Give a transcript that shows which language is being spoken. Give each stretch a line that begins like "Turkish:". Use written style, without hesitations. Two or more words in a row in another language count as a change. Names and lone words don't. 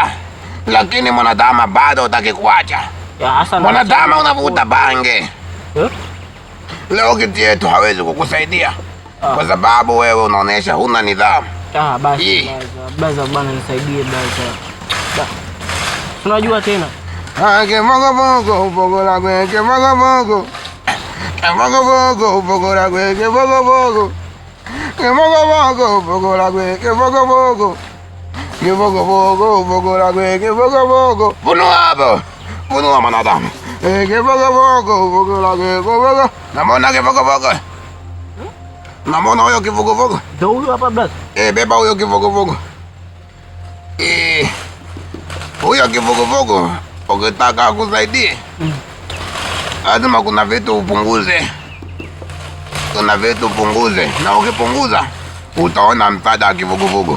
Swahili: Lakini mwanadamu bado hutaki kuacha. Mwanadamu unavuta bange. Leo kiti yetu hawezi kukusaidia. Kwa sababu wewe unaonesha huna nidhamu. Basi blaza bwana nisaidie blaza. Unajua tena.
Ganda: Kibogobogo ubogola gwe kibogobogo. Kibogobogo ubogola gwe kibogobogo. Kibogobogo ubogola gwe kibogobogo. Kibogobogo ubogola gwe kibogobogo.
Swahili: Funua hapo. Funua mwanadamu.
Ganda: Kibogobogo ubogola gwe kibogobogo.
Swahili: Namona kibogobogo. Namona huyo kibogobogo. Ndio huyo hapa blaza. Beba huyo kibogobogo. Huyo kibogobogo ukitaka akusaidie, lazima kuna vitu upunguze. Kuna vitu upunguze, na ukipunguza utaona msaada wa kibogobogo.